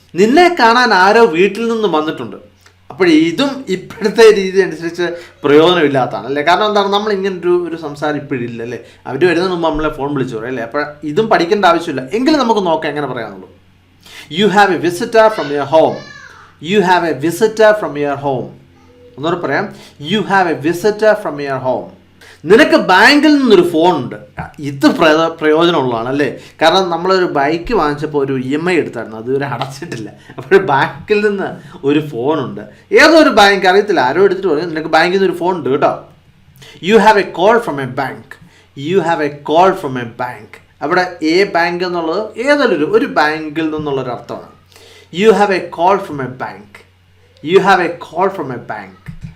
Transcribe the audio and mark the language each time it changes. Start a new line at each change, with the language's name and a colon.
Malayalam: നിന്നെ കാണാൻ ആരോ വീട്ടിൽ നിന്ന് വന്നിട്ടുണ്ട്. അപ്പോൾ ഇതും ഇപ്പോഴത്തെ രീതി അനുസരിച്ച് പ്രയോജനമില്ലാത്തതാണ് അല്ലേ. കാരണം എന്താണ്, നമ്മൾ ഇങ്ങനെ ഒരു സംസാരം ഇപ്പോഴില്ല അല്ലേ. അവർ വരുന്നതിന് മുമ്പ് നമ്മളെ ഫോൺ വിളിച്ചു പറയും അല്ലേ. അപ്പോൾ ഇതും പഠിക്കേണ്ട ആവശ്യമില്ല. എങ്കിലും നമുക്ക് നോക്കാം എങ്ങനെ പറയാമെന്നുള്ളൂ.
English: You have a visitor from your home. You have a visitor from your home.
Malayalam: ഒന്നുകൂടെ പറയാം,
English: You have a visitor from your home.
Malayalam: നിനക്ക് ബാങ്കിൽ നിന്നൊരു ഫോണുണ്ട്. ഇത് പ്രയോജനമുള്ളതാണ് അല്ലേ. കാരണം നമ്മളൊരു ബൈക്ക് വാങ്ങിച്ചപ്പോൾ ഒരു EMI എടുത്തായിരുന്നു, അതുവരെ അടച്ചിട്ടില്ല. അപ്പോൾ ബാങ്കിൽ നിന്ന് ഒരു ഫോണുണ്ട്. ഏതൊരു ബാങ്ക് അറിയത്തില്ല, ആരോ എടുത്തിട്ട് പറയും നിനക്ക് ബാങ്കിൽ നിന്ന് ഒരു ഫോൺ ഉണ്ട് കേട്ടോ.
English: You have a call from a bank. You have a call from a bank.
Malayalam: അവിടെ എ ബാങ്ക് എന്നുള്ളത് ഏതൊരു ഒരു ബാങ്കിൽ നിന്നുള്ളൊരു അർത്ഥമാണ്.
English: You have a call from a bank. You have a call from a bank.